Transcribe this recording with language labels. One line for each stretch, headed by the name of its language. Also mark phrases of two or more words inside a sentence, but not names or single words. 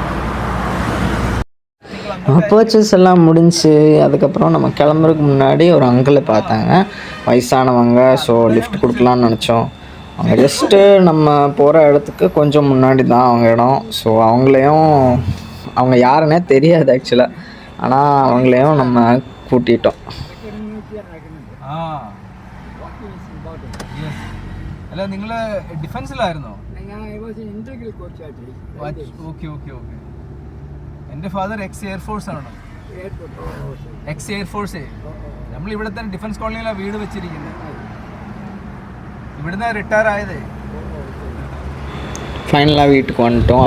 Tamil: பர்ச்சேஸ் எல்லாம் முடிஞ்சு அதுக்கப்புறம் நம்ம கிளம்புறதுக்கு முன்னாடி ஒரு அங்கிளை பார்த்தாங்க. வயசானவங்க. ஸோ லிஃப்ட் கொடுக்கலான்னு நினச்சோம். அவங்க ஜஸ்ட்டு நம்ம போகிற இடத்துக்கு கொஞ்சம் முன்னாடி தான் அவங்க இடம். ஸோ அவங்க யாருன்னே தெரியாது ஆக்சுவலாக. ஆனால் அவங்களையும் நம்ம கூட்டிகிட்டோம்.
Malayalam: അല്ല നിങ്ങൾ ഡിഫൻസിലായിരുന്നോ? ഓക്കെ ഓക്കെ ഓക്കെ. എൻ്റെ
English: father ex airforce
Malayalam: ആണ്.
English: ex airforce.
Malayalam: നമ്മൾ ഇവിടെ തന്നെ ഡിഫൻസ് കോളനിയിലാണ് വീട് വെച്ചിരിക്കുന്നത്. ഇവിടുന്ന് റിട്ടയർ ആയതേ.
Tamil: ஃபைனலாக வீட்டுக்கு வந்துட்டோம்.